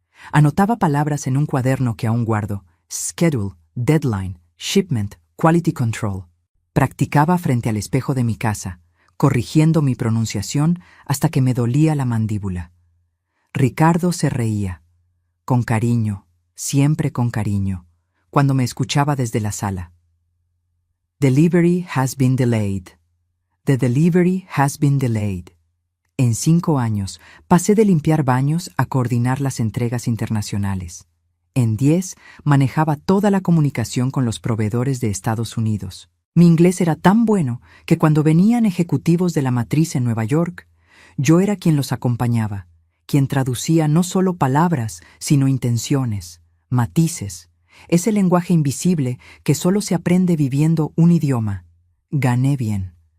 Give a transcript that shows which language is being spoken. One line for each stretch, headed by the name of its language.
Spanish: Anotaba palabras en un cuaderno que aún guardo: schedule, deadline, shipment, quality control. Practicaba frente al espejo de mi casa, corrigiendo mi pronunciación hasta que me dolía la mandíbula. Ricardo se reía, con cariño, siempre con cariño, cuando me escuchaba desde la sala.
English: Delivery has been delayed. The delivery has been delayed.
Spanish: En 5 años, pasé de limpiar baños a coordinar las entregas internacionales. En 10, manejaba toda la comunicación con los proveedores de Estados Unidos. Mi inglés era tan bueno que cuando venían ejecutivos de la matriz en Nueva York, yo era quien los acompañaba, quien traducía no solo palabras, sino intenciones, matices, ese lenguaje invisible que solo se aprende viviendo un idioma. Gané bien.